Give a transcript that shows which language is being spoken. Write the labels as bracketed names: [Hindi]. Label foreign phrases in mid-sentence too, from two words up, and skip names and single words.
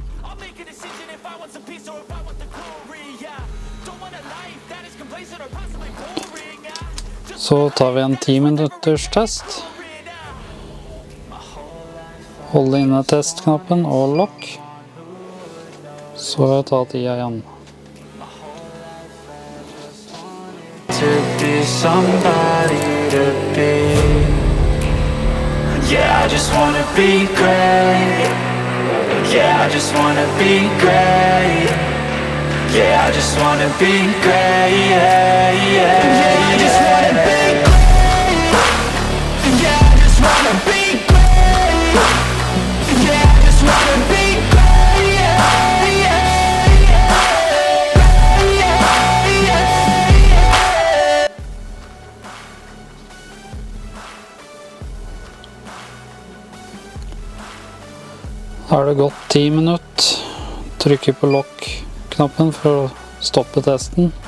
[Norwegian] Så tar vi en 10 minutters test. Hold inne testknappen og lokk. Så tar tida igjen. [English] Yeah, I just wanna be great. Yeah, I just wanna be great. Yeah, I just wanna be great. Yeah, I just wanna be great. Yeah, I just wanna be great. Yeah, I just wanna be great. [Norwegian] Da har det gått 10 minutter. Trykker på lokk-knappen for å stoppe testen.